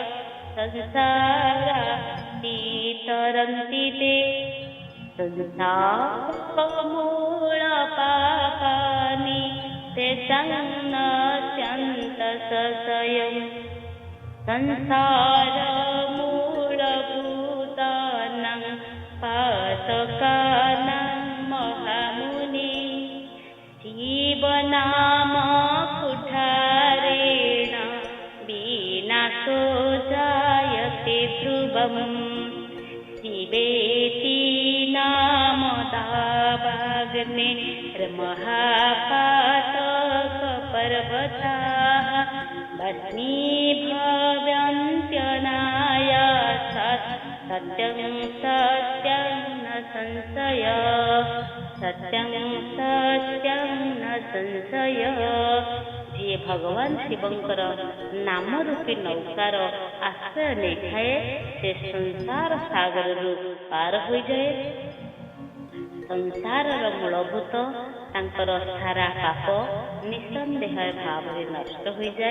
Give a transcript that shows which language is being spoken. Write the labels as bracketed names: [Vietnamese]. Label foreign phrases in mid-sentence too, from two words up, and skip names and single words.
[Sanskrit] ସଂସାରାତି ତରନ୍ତି ତେ ସଂସାର ମୂଳ ପାପାନି ତେଷାଂ ନଶ୍ୟନ୍ତ ସଂଶୟଂ ସଂସାର ମୂଳଭୂତାନାଂ ପାତକାନାଂ ମହାମୁନି ଶିବ ନାମ କୁଠାରେଣ ବିନାଶೋ জায়তে ধ্রুবম শিবেতি নাম দাবাগ্নে মহাপাতক পর্বতাঃ ভস্মীভবন্ত্যনায়াসাৎ সত্যং সত্যং ন সংশয়ः সত্যং সত্যং ন ସଂଶୟ। [Odia] ଯିଏ ଭଗବାନ ଶିବଙ୍କର ନାମ ରୂପୀ ନୌକାର ଆଶ୍ରୟ ନେଇଥାଏ, ସେ ସଂସାର ସାଗରରୁ ପାର ହୋଇଯାଏ। ସଂସାରର ମୂଳଭୂତ ତାଙ୍କର ସାରା ପାପ ନିଃସନ୍ଦେହ ଭାବରେ ନଷ୍ଟ ହୋଇଯାଏ।